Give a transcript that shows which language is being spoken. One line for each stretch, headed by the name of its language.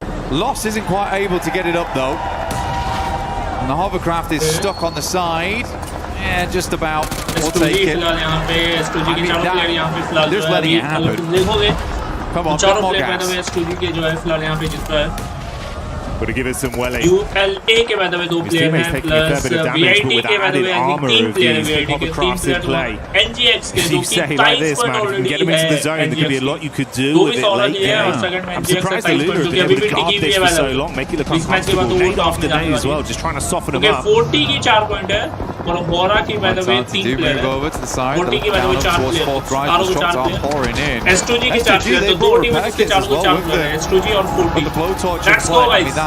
English: Loss isn't quite able to get it up, though. And the hovercraft is stuck on the side. Yeah, just about. We'll take it. Just letting it happen. Come on, bit more gas. Got to give it some welling.
Hindi: ULA के बाद में दो player हैं plus VIT के बाद में
English: I think
Hindi: 3 player है VIT के 3 प्लेयर NGX के जो कि टाइम पर ऑलरेडी है
English: there could be a lot you could do with it late game. I'm surprised the Luna have been able to guard this for so long, make it look uncomfortable. Nade after nade as well, just trying to soften them up.
Hindi: 40 की 4 point है और होरा की बाद में 3 player है 40 की बाद में 4 प्लेयर चारों को 4 प्लेयर S2G के 4 प्लेयर तो दो टीम के चारों को 4 प्लेयर S2G और 40
English: Let's go guys.